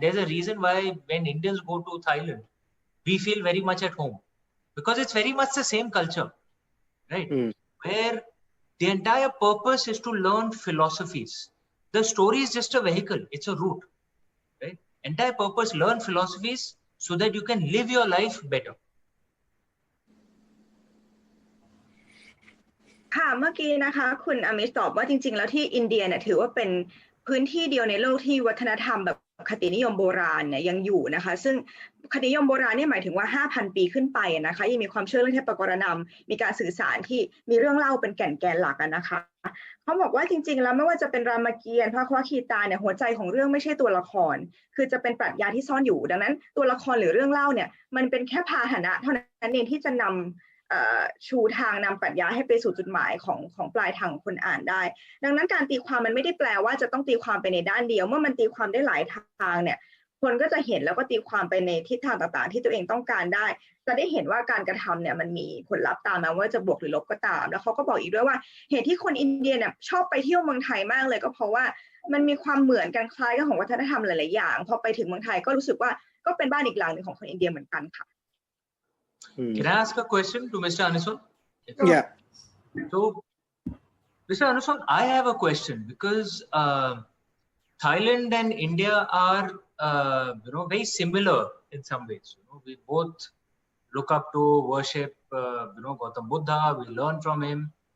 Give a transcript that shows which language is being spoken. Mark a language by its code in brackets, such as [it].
[en] There's a reason why when Indians go to Thailand, we feel very much at home, because it's very much the same culture, right? Where the entire purpose is to learn philosophies. The story is just a vehicle; it's a route, right? Entire purpose: learn philosophies so that you can live your life better. [th] ค่ะเมื่อกี้นะคะคุณอมิชตอบว่าจริงๆแล้วที่อินเดียเนี่ยถือว่าเป็นพื้นที่เดียวในโลกที่วัฒนธรรมแบบคตินิยมโบราณเนี่ยยังอยู่นะคะซึ่งคตินิยมโบราณเนี่ยหมายถึงว่า 5,000 ปีขึ้นไปนะคะยังมีความเชื่อเรื่องเทพกรณำมีการสื่อสารที่มีเรื่องเล่าเป็นแก่นหลักนะคะเขาบอกว่าจริงๆแล้วไม่ว่าจะเป็นรามเกียรติ์พระควคีตาเนี่ยหัวใจของเรื่องไม่ใช่ตัวละครคือจะเป็นปรัชญาที่ซ่อนอยู่ดังนั้นตัวละครหรือเรื่องเล่าเนี่ยมันเป็นแค่พาหนะเท่านั้นเองที่จะนำ ชูทางนำปรัชญาให้ไปสู่จุดหมายของปลายทางของคนอ่านได้ดังนั้นการตีความมันไม่ได้แปลว่าจะต้องตีความไปในด้านเดียวเมื่อมันตีความได้หลายทางเนี่ยคนก็จะเห็นแล้วก็ตีความไปในทิศทางต่างๆที่ตัวเองต้องการได้จะได้เห็นว่าการกระทำเนี่ยมันมีผลลัพธ์ตามมาว่าจะบวกหรือลบก็ตามแล้วเขาก็บอกอีกด้วยว่าเหตุที่คนอินเดียเนี่ยชอบไปเที่ยวเมืองไทยมากเลยก็เพราะว่ามันมีความเหมือนกันคล้ายกันของวัฒนธรรมหลายๆอย่างพอไปถึงเมืองไทยก็รู้สึกว่าก็เป็นบ้านอีกหลังนึงของคนอินเดียเหมือนกันค่ะ [en] Can I ask a question to Mr. Anusorn? Yeah. So, Mr. Anusorn, I have a question because Thailand and India are, very similar in some ways. We both look up to, worship, Gautam Buddha. We learn from him.